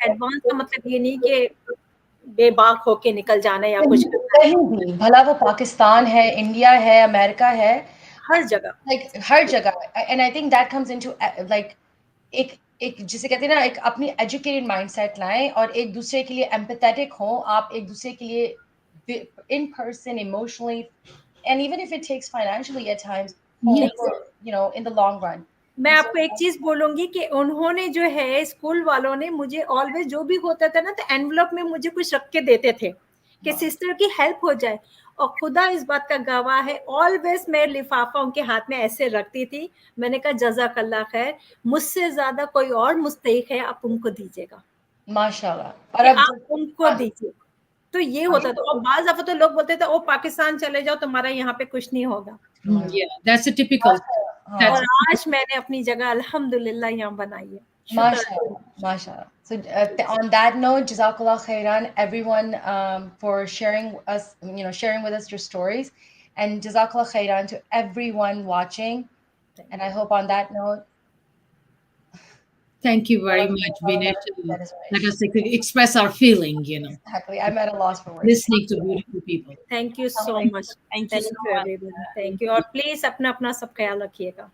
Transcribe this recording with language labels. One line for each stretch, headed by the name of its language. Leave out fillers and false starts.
Hindi: Advance का मतलब ये नहीं कि बेबाक होके निकल जाना या कुछ कहीं भी, भला वो पाकिस्तान है, इंडिया है, अमेरिका है, हर जगह, like हर जगह.
English: And I think that comes into like
Hindi: एक जिसे कहते हैं ना, एक अपनी एजुकेटेड माइंडसेट लाएं और एक दूसरे के लिए एम्पैथेटिक हो. आप एक दूसरे के लिए
English: in person, emotionally, and even if it takes financially at times, Yes. you know, in the long run.
Hindi: मैं आपको एक चीज बोलूंगी कि उन्होंने जो है स्कूल वालों ने मुझे ऑलवेज जो भी होता था ना तो एनवलप में मुझे कुछ रख के देते थे कि सिस्टर की हेल्प हो जाए, और खुदा इस बात का गवाह है, ऑलवेज मैं लिफाफा उनके हाथ में ऐसे रखती थी। मैंने कहा जज़ाकल्लाह खैर, मुझसे ज्यादा कोई और मुस्तहिक है, आप उनको दीजिएगा, माशाल्लाह। और कि अब आप उनको दीजिए। तो ये होता था। और बाज दफा तो लोग बोलते थे ओ पाकिस्तान चले जाओ, तुम्हारा यहाँ पे कुछ नहीं होगा।
English: Yeah, that's a typical. That's
Hindi: और आज मैंने अपनी जगह अल्हम्दुलिल्लाह यहाँ बनाई है, शुक्र है।
English: Mashallah, mashallah. So on that note, Jazakallah khairan, everyone, for sharing us, sharing with us your stories, and Jazakallah khairan to everyone watching. And I hope on that note, thank you very much, Beenish. that is right. Let us express our feeling, Exactly. I'm at a loss for words. listening to beautiful people. Thank you so much, Thank you thank so you much. Everyone, thank you.
Hindi: और please अपना अपना सब ख्याल रखिएगा।